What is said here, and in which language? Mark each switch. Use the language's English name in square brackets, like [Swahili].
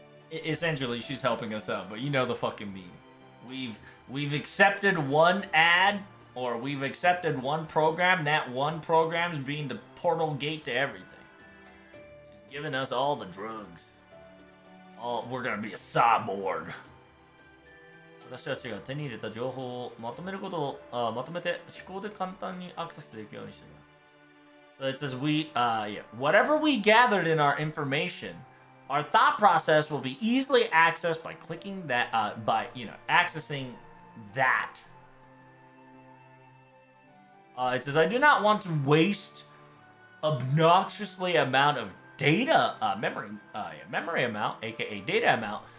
[English] Essentially, she's helping us out, but you know the fucking meme. We've accepted one ad, or we've accepted one program. That one program's being the portal gate to everything. She's giving us all the drugs. We're gonna be a cyborg. [Japanese] 私たちが手に入れた情報をまとめることをまとめて思考で簡単にアクセスできるようにしている。 [English] So it says whatever we gathered in our information, our thought process will be easily accessed by clicking that, accessing that. It says, I do not want to waste obnoxiously amount of data, memory amount, aka data amount.